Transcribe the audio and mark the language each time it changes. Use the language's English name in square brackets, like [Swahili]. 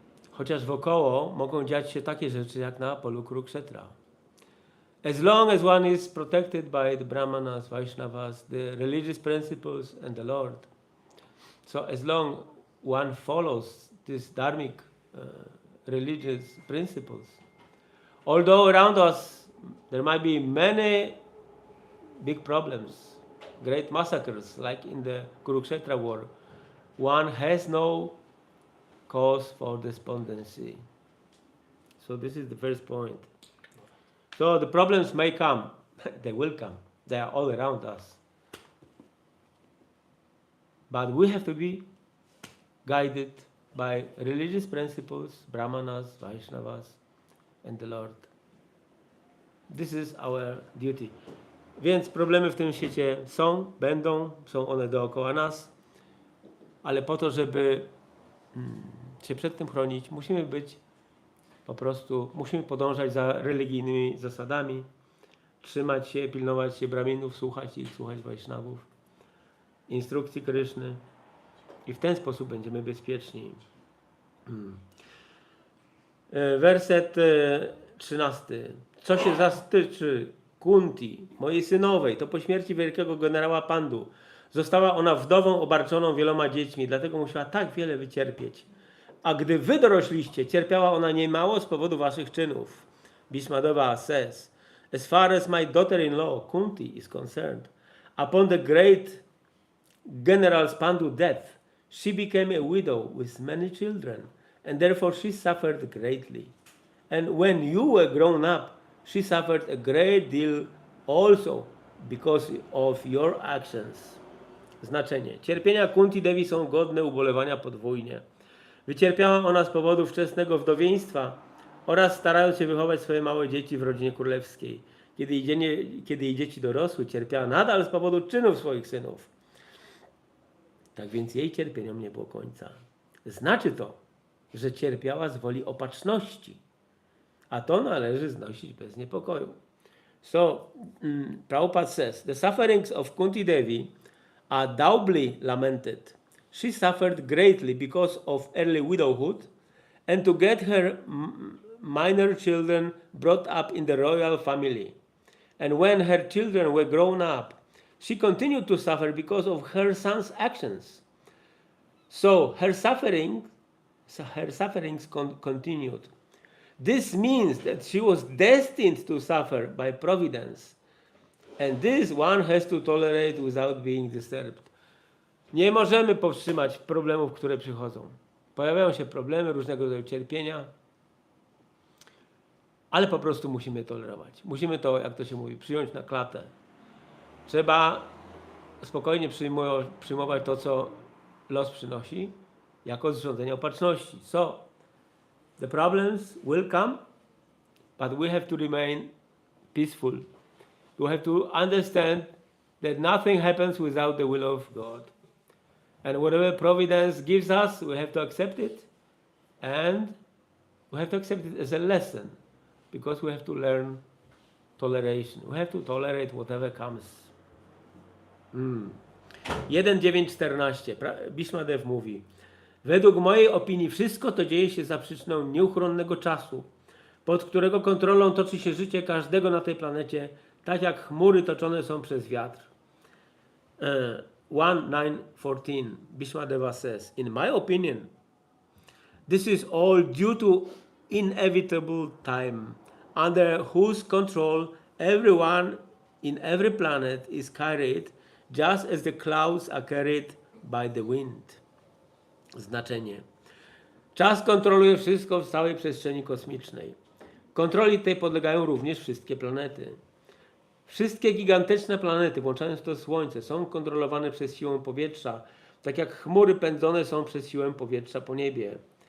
[Polish] Chociaż wokoło mogą dziać się takie rzeczy jak na polu Kurukshetra. [English] As long as one is protected by the Brahmanas, Vaishnavas, the religious principles and the Lord. So as long one follows these dharmic religious principles. Although around us there might be many big problems, great massacres like in the Kurukshetra war, one has no cause for despondency. So this is the first point. So the problems may come, they will come, they are all around us. But we have to be guided by religious principles, Brahmanas, Vaishnavas, and the Lord. This is our duty. [Polish] Więc problemy w tym świecie są, będą, są one dookoła nas, ale po to, żeby się przed tym chronić, musimy podążać za religijnymi zasadami, trzymać się, pilnować się Brahminów, słuchać ich, słuchać Vaishnavów, instrukcji Kryszny i w ten sposób będziemy bezpieczni. Werset 13. Co się zastyczy Kunti, mojej synowej, to po śmierci wielkiego generała Pandu została ona wdową obarczoną wieloma dziećmi, dlatego musiała tak wiele wycierpieć. A gdy wy dorośliście, cierpiała ona niemało z powodu waszych czynów. [English] Bhishmadeva says, As far as my daughter-in-law, Kunti, is concerned, upon the great General Pandu's death, she became a widow with many children, and therefore she suffered greatly. And when you were grown up, she suffered a great deal also because of your actions. [Polish] Znaczenie. Cierpienia Kunti Devi są godne ubolewania podwójnie. Wycierpiała ona z powodu wczesnego wdowieństwa oraz starając się wychować swoje małe dzieci w rodzinie królewskiej. Kiedy jej dzieci dorosły, cierpiała nadal z powodu czynów swoich synów. Tak więc jej cierpieniom nie było końca. Znaczy to, że cierpiała z woli opatrzności, a to należy znosić bez niepokoju. [English] So, Prabhupada says, the sufferings of Kunti Devi are doubly lamented. She suffered greatly because of early widowhood and to get her minor children brought up in the royal family. And when her children were grown up, she continued to suffer because of her son's actions. So her sufferings continued. This means that she was destined to suffer by providence. And this one has to tolerate without being disturbed. [Polish] Nie możemy powstrzymać problemów, które przychodzą. Pojawiają się problemy, różnego rodzaju cierpienia, ale po prostu musimy tolerować. Musimy to, jak to się mówi, przyjąć na klatę. Trzeba spokojnie przyjmować to, co los przynosi, jako zrządzenie opatrzności. [English] So, the problems will come, but we have to remain peaceful. We have to understand that nothing happens without the will of God. And whatever providence gives us, we have to accept it. And we have to accept it as a lesson, because we have to learn toleration. We have to tolerate whatever comes. 1.9.14. [Polish] Bhishmadev mówi: według mojej opinii wszystko to dzieje się za przyczyną nieuchronnego czasu, pod którego kontrolą toczy się życie każdego na tej planecie, tak jak chmury toczone są przez wiatr. 1.9.14. [English] Bhishmadeva says, in my opinion, this is all due to inevitable time, under whose control everyone in every planet is carried, just as the clouds are carried by the wind. [Polish] Znaczenie. Czas kontroluje wszystko w całej przestrzeni kosmicznej. Kontroli tej podlegają również wszystkie planety. Wszystkie gigantyczne planety, włączając to Słońce, są kontrolowane przez siłę powietrza, tak jak chmury pędzone są przez siłę powietrza po niebie.